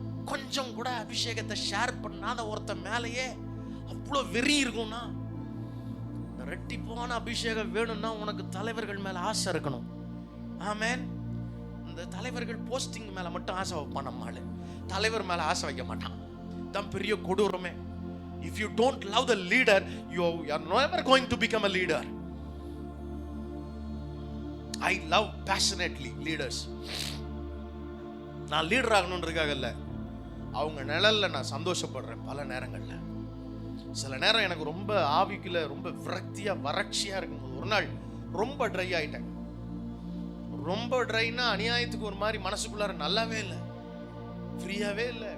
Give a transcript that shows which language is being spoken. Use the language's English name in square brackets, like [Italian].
[Tamil] கொஞ்சம் கூட அபிஷேகத்தை ஷேர் பண்ணாத ஒருத்த மேலேயே அவ்வளோ வெறி இருக்கும்னா, ரெட்டிப்பான அபிஷேகம் வேணும்னா உனக்கு தலைவர்கள் மேல ஆசை இருக்கணும். ஆமென். இந்த தலைவர்கள் போஸ்டிங் மேல மட்டும் ஆசை வைப்பான். நம்மால தலைவர் மேல ஆசை வைக்க மாட்டான். தான் பெரிய கொடூரமே. [English] If you don't love the leader, you are never going to become a leader. I love passionately leaders. [Tamil] நான் லீடர் ஆகணுன்றதுக்காக இல்லை, அவங்க நிழல்ல நான் சந்தோஷப்படுறேன். பல நேரங்கள்ல சில நேரம் எனக்கு ரொம்ப ஆவிக்குள்ள ரொம்ப விரக்தியா வறட்சியா இருக்கும்போது, ஒரு நாள் ரொம்ப ட்ரை ஆயிட்டேன். ரொம்ப ட்ரைனா அநியாயத்துக்கு ஒரு மாதிரி மனசுக்குள்ளார நல்லாவே இல்லை, ஃப்ரீயாவே இல்லை.